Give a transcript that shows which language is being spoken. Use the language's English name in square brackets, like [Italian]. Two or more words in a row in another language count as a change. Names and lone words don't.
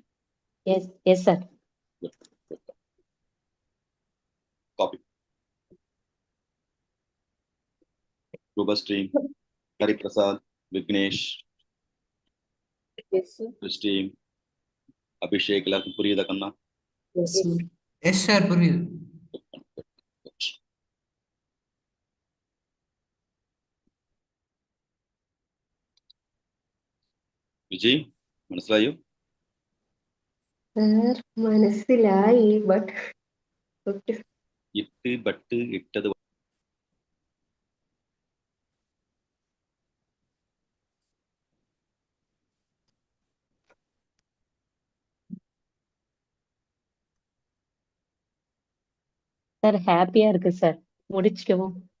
[English] Yes, sir. Good. Copy. Rubastream, Hari Prasad, Vignesh, Yes, sir. Christine, Abhishek, [Tamil] எல்லாருக்கும் புரியுதா கண்ணா? [English] Yes, sir. Yes, sir. [Tamil] புரியுது. Vijay, [Malayalam] മനസ്സിലായോ? മനസ്സിലായി ബട്ട് ഇട്ട് ബട്ട് ഇട്ടത് [Tamil] சார் ஹாப்பியா இருக்கு சார். முடிச்சுக்குவோம்.